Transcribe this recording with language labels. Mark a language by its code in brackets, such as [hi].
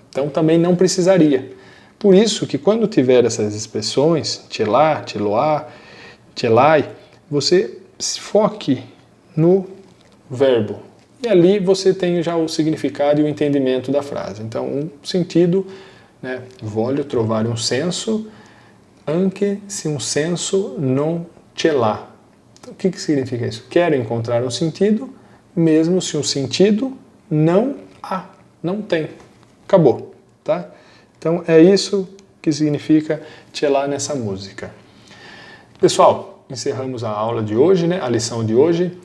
[pt] Então também não precisaria. Por isso que quando tiver essas expressões, ce l'ha, ce lo ha, ce l'hai, você se foque no verbo. E ali você tem já o significado e o entendimento da frase. Então, um sentido, né? [it] Voglio trovare un senso, anche se un senso non ce l'ha. [pt] Então, o que significa isso? Quero encontrar um sentido, mesmo se um sentido não há, não tem. Acabou, tá? Então, é isso que significa ce l'ha nessa música. Pessoal, encerramos a aula de hoje, né? A lição de hoje.